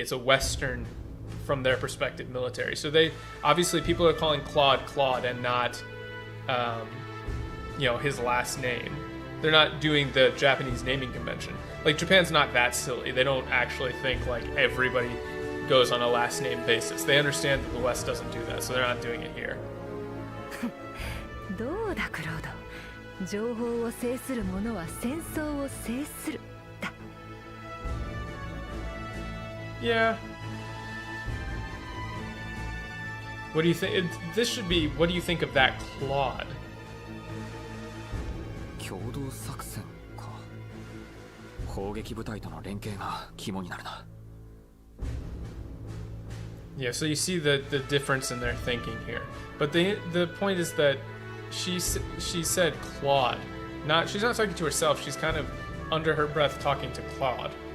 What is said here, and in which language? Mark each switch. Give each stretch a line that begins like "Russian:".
English: It's a Western, from their perspective, military. So they obviously people are calling Claude and not his last name. They're not doing the Japanese naming convention. Like, Japan's not that silly. They don't actually think like everybody goes on a last name basis. They understand that the West doesn't do that, so they're not doing it here.
Japanese: どうだクロード。情報を制する者は戦争を制する。だ。
English: Yeah. What do you think? This should be. What do you think of that Claude?
Japanese: 共同作戦か。砲撃部隊との連携が肝になるな。
English: Yeah, so you see the difference in their thinking here. But the point is that she said Claude. She's not talking to herself. She's kind of under her breath talking to Claude.